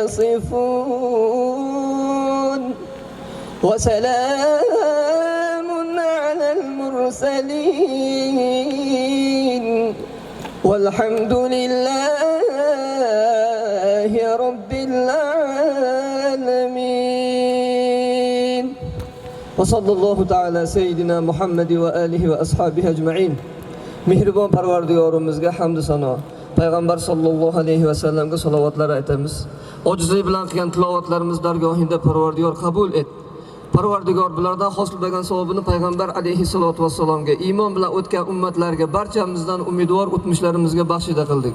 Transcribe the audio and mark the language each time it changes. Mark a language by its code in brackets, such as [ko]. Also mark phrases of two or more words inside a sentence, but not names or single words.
[ar] يصفون وسلام على المرسلين والحمد لله رب العالمين وصلى الله تعالى سيدنا محمد وآله وأصحابه أجمعين [uz] Mehribon Parvardigorimizga hamd sano, payg'ambar [ar] صلى الله عليه وسلم [uz] salovatlar aytamiz. Ojizlik bilan qilgan tilovatlarimiz dargohingda Parvardigor qabul et. Parvardigor bulardan hosil bo'lgan savobini payg'ambar [ar] عليه الصلاة والسلام, [uz] iymon bilan o'tgan ummatlarga, barchamizdan umidvor o'tmishlarimizga baxshida qildik.